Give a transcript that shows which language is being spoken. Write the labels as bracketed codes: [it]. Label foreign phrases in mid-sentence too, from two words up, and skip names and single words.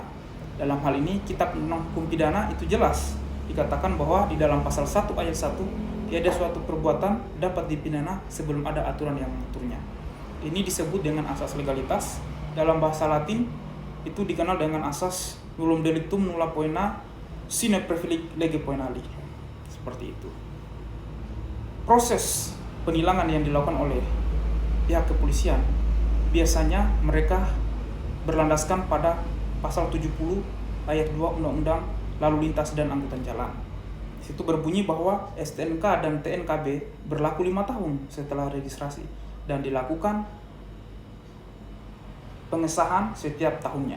[id] Dalam hal ini, Kitab Undang Hukum Pidana itu jelas dikatakan bahwa di dalam pasal 1 ayat 1, tiada suatu perbuatan dapat dipidana sebelum ada aturan yang mengaturnya. Ini disebut dengan asas legalitas. Dalam bahasa Latin, itu dikenal dengan asas [la] nullum delictum nulla poena sine praevileg lege poenali. [id] Seperti itu. Proses penilangan yang dilakukan oleh pihak kepolisian biasanya mereka berlandaskan pada pasal 70 ayat 2 Undang-Undang Lalu Lintas dan Angkutan Jalan. Situ berbunyi bahwa STNK dan TNKB berlaku 5 tahun setelah registrasi dan dilakukan pengesahan setiap tahunnya.